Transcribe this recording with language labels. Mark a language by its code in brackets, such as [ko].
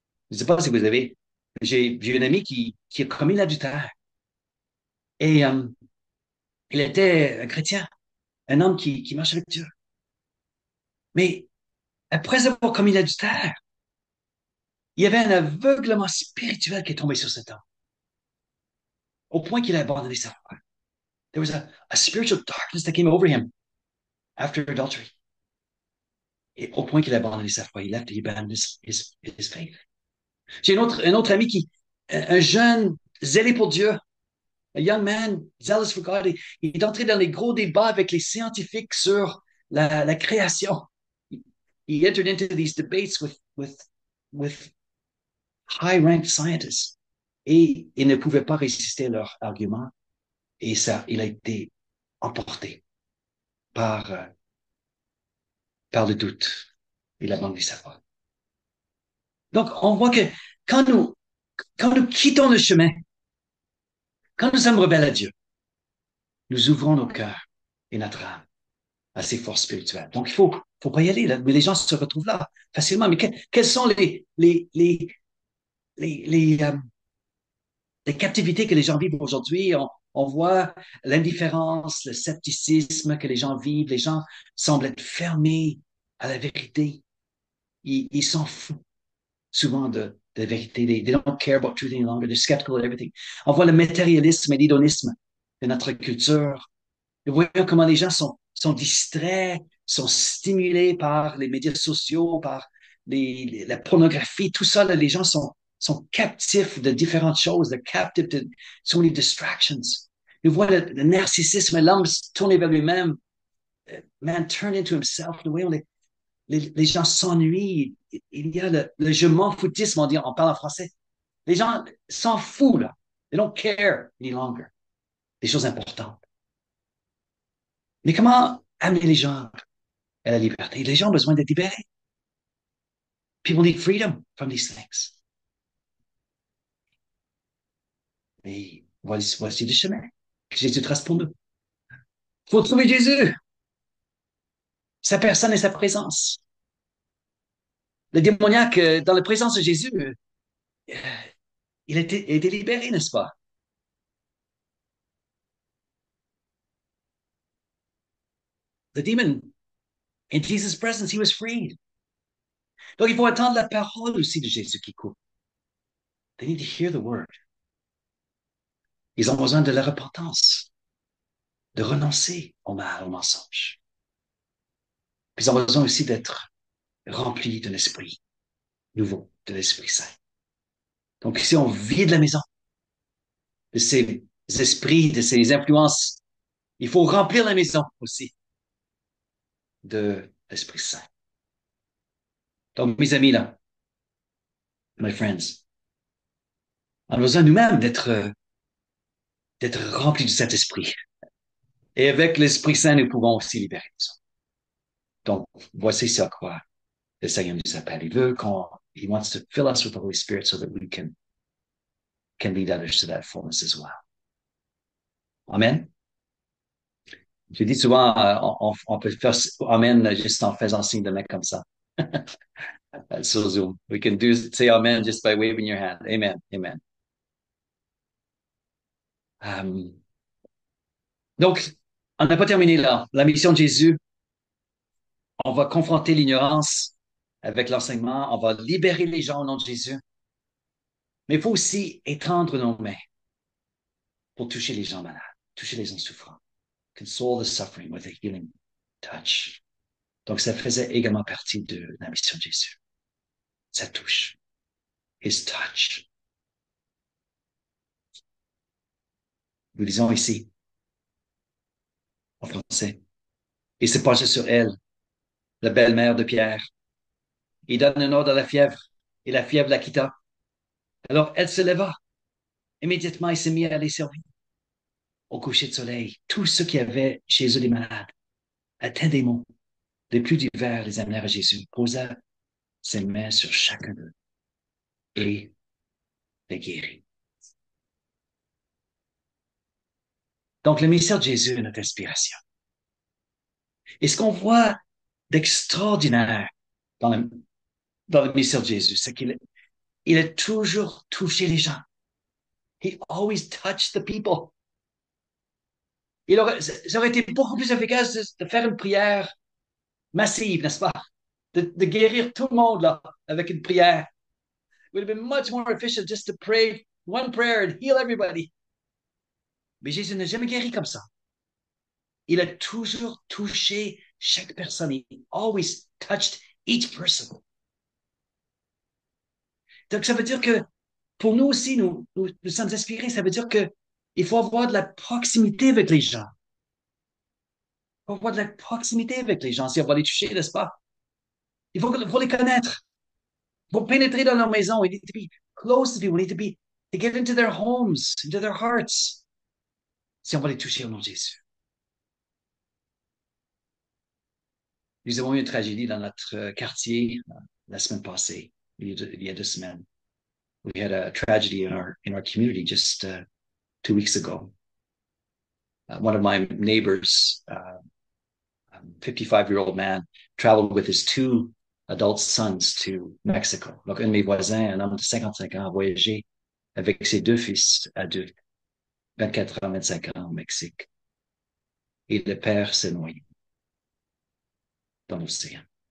[fr] Je ne sais pas si vous avez, j'ai un ami qui a commis l'adultère et il était un chrétien, un homme qui marche avec Dieu. Mais après avoir commis l'adultère, il y avait un aveuglement spirituel qui est tombé sur cet homme, au point qu'il a abandonné sa foi. [en] There was a spiritual darkness that came over him after adultery. [fr] Et au point qu'il a abandonné sa foi, [en] he abandoned his faith. [fr] J'ai un autre ami un jeune zélé pour Dieu, [en] a young man zealous for God, [fr] il est entré dans les gros débats avec les scientifiques sur la création. [en] He entered into these debates with high-ranked scientists. [fr] Et il ne pouvait pas résister à leurs arguments. Et ça, il a été emporté par, euh, par le doute. Il a abandonné sa foi. Donc, on voit que quand quand nous quittons le chemin, quand nous sommes rebelles à Dieu, nous ouvrons nos cœurs et notre âme à ces forces spirituelles. Donc, faut pas y aller, là. Mais les gens se retrouvent là facilement. Mais quelles sont les, euh, les captivités que les gens vivent aujourd'hui? On voit l'indifférence, le scepticisme que les gens vivent. Les gens semblent être fermés à la vérité. Ils s'en foutent souvent de la vérité. [en] They don't care about truth any longer. They're skeptical of everything. [fr] On voit le matérialisme et l'hédonisme de notre culture. Nous voyons comment les gens sont distraits, sont stimulés par les médias sociaux, par la pornographie, tout ça, là, les gens sont captifs de différentes choses, [en] they're captive to so many distractions. [fr] Nous voyons le narcissisme, l'homme tourné vers lui-même, [en] man turned into himself. [fr] Nous voyons les gens s'ennuient. Il y a le je m'en foutisme, on parle en français. Les gens s'en foutent, là. [en] They don't care any longer. [fr] Des choses importantes. Mais comment amener les gens et la liberté. Les gens ont besoin d'être libérés. [en] People need freedom from these things. [fr] Mais voici le chemin que Jésus trace pour nous. Il faut trouver Jésus, sa personne et sa présence. Le démoniaque, dans la présence de Jésus, il a été libéré, n'est-ce pas? [en] The demon, in Jesus' presence, he was freed. [fr] Donc, il faut attendre la parole aussi de Jésus qui coupe. [en] They need to hear the word. [fr] Ils ont besoin de la repentance, de renoncer au mal, au mensonge. Ils ont besoin aussi d'être remplis de l'Esprit nouveau, de l'Esprit Saint. Donc, si on vide la maison de ces esprits, de ces influences, il faut remplir la maison aussi de l'Esprit Saint. Donc, mes amis, là, [en] my friends, [fr] on a besoin nous-mêmes d'être remplis du Saint-Esprit. Et avec l'Esprit Saint, nous pouvons aussi libérer les autres. Donc, voici ce à quoi le Seigneur nous appelle. Il veut [en] he wants to fill us with the Holy Spirit so that we can lead others to that fullness as well. Amen. [fr] Je dis souvent, on peut faire Amen juste en faisant signe de main comme ça. Sur Zoom. [en] We can say Amen just by waving your hand. Amen. Amen. [fr] Um, donc, on n'a pas terminé là. La mission de Jésus, on va confronter l'ignorance avec l'enseignement, on va libérer les gens au nom de Jésus. Mais il faut aussi étendre nos mains pour toucher les gens malades, toucher les gens souffrants. [en] Console the suffering with a healing touch. [fr] Donc, ça faisait également partie de la mission de Jésus. Ça touche. [en] His touch. [fr] Nous lisons ici, en français. Il se pencha sur elle, la belle-mère de Pierre. Il donne un ordre à la fièvre, et la fièvre la quitta. Alors, elle se leva. Immédiatement, il s'est mis à les servir. Au coucher de soleil, tous ceux qui avaient chez eux des malades, atteints des maux, les plus divers, les amenèrent à Jésus, posa ses mains sur chacun d'eux et les guérit. Donc, le mystère de Jésus est notre inspiration. Et ce qu'on voit d'extraordinaire dans le mystère de Jésus, c'est qu'il a toujours touché les gens. [en] He always touched the people. [fr] Ça aurait été beaucoup plus efficace de faire une prière massive, n'est-ce pas? De guérir tout le monde là, avec une prière. [en] It would have been much more efficient just to pray one prayer and heal everybody. [fr] Mais Jésus n'a jamais guéri comme ça. Il a toujours touché chaque personne. [en] He always touched each person. [fr] Donc, ça veut dire que pour nous aussi, nous sommes inspirés. Ça veut dire que il faut avoir de la proximité avec les gens. Il faut avoir de la proximité avec les gens si on va les toucher, n'est-ce pas? Il faut les connaître. Pour pénétrer dans leur maison, [en] we need to be close to people. We need to get into their homes, into their hearts. [fr] Si on va les toucher au nom de Jésus. Nous avons eu une tragédie dans notre quartier la semaine passée, il y a 2 semaines. [en] We had a tragedy in our community just 2 weeks ago. One of my neighbors, 55-year-old man, traveled with his 2 adult sons to Mexico. [fr] Donc, un de mes voisins, un homme de 55 ans, a voyagé avec ses 2 fils adultes, 24 ans, 25 ans au Mexique. Et le père s'est noyé dans l'océan.